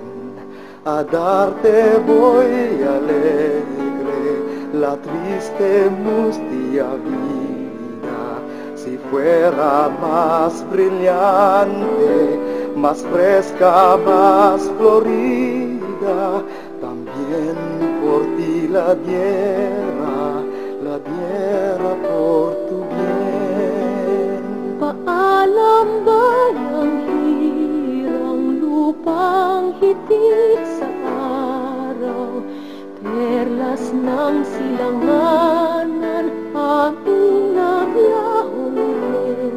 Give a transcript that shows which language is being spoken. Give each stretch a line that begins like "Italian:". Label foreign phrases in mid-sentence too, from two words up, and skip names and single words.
Spanish: A darte voy alegre la triste mustia vida, si fuera más brillante, más fresca, más florida, también por ti la diera por tu bien.
Filipino: Paalam bayang hirang lupang hitik sa araw, perlas ng silanganan aming naglahon.